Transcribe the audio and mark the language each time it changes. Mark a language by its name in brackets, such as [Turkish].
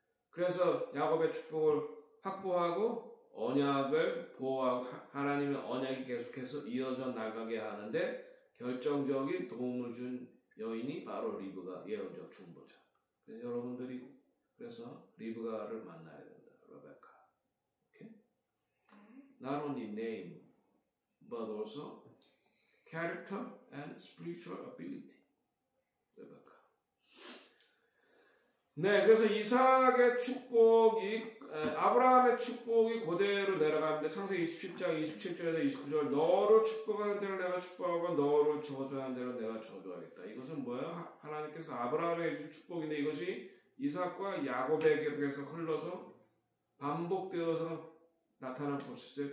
[Korean] 그래서 야곱의 축복을 확보하고 언약을 보호하고 하나님의 언약이 계속해서 이어져 나가게 하는데 결정적인 도움을 준 여인이 바로 리브가 예언적 중보자. 여러분들이 그래서 리브가를 만나야 된다. 레베카. Okay? [English] Not only name, but also character and spiritual ability. [Korean] 레베카. 네, 그래서 이삭의 축복이 아브라함의 축복이 그대로 내려가는데 창세기 27장 27절에서 29절 너를 축복하는 대로 내가 축복하고 너를 저주하는 대로 내가 저주하겠다. 이것은 뭐예요? 하나님께서 아브라함에게 준 축복인데 이것이 이삭과 야곱에게 계속 흘러서 반복되어서 나타난 것이죠.